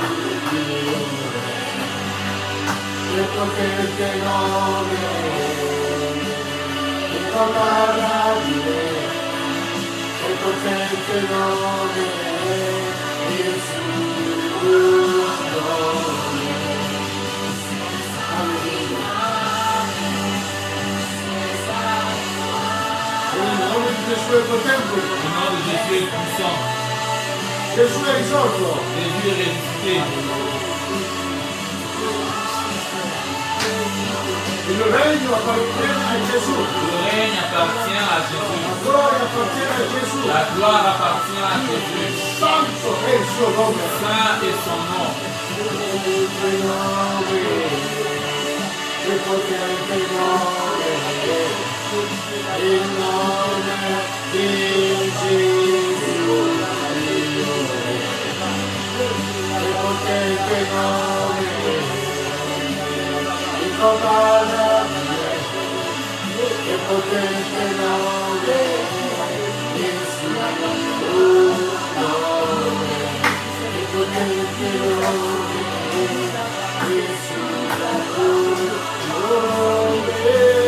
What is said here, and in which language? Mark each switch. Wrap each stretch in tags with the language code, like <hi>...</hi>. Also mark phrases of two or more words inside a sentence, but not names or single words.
<it>il potente nome, incomparabile, il potente nome, il suo nome. Il nome di Gesù è potente.</it> <fr>Le nom de Jésus est puissant.</fr> <it>Gesù è risorto.</it> <fr>Jésus est ressuscité.</fr> <it>Il regno appartiene a Gesù.</it> <fr>Le règne appartient à</fr> <it>La</it> <fr>Jésus.</fr> <it>gloria appartiene a Gesù.</it> <fr>La gloire appartient à Jésus.</fr> <it>Santo è il suo nome.</it> <fr>Saint est son nom.</fr> <it>Il potente nome, il nome di Gesù. Il potente nome, incomparabile, il potente nome, il suo nome, il potente nome, il suo nome.</it>